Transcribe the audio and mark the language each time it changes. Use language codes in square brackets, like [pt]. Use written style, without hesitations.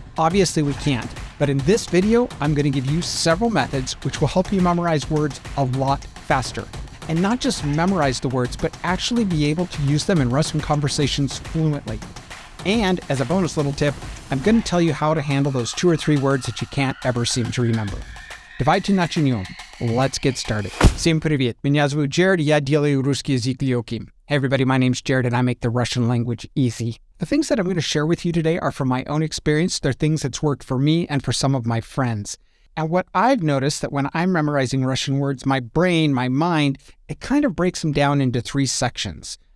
[en] Obviously we can't, but in this video, I'm going to give you several methods which will help you memorize words a lot faster. And not just memorize the words, but actually be able to use them in Russian conversations fluently. And as a bonus little tip, I'm going to tell you how to handle those 2 or 3 words that you can't ever seem to remember. [ru] Давайте начнем. [en] Let's get started. [ru] Всем привет. Меня зовут Jared, я делаю русский язык легким. [en] Hey everybody, my name's Jared and I make the Russian language easy. The things that I'm going to share with you today are from my own experience. They're things that's worked for me and for some of my friends. And what I've noticed that when I'm memorizing Russian words, my brain, my mind, it kind of breaks them down into 3 sections.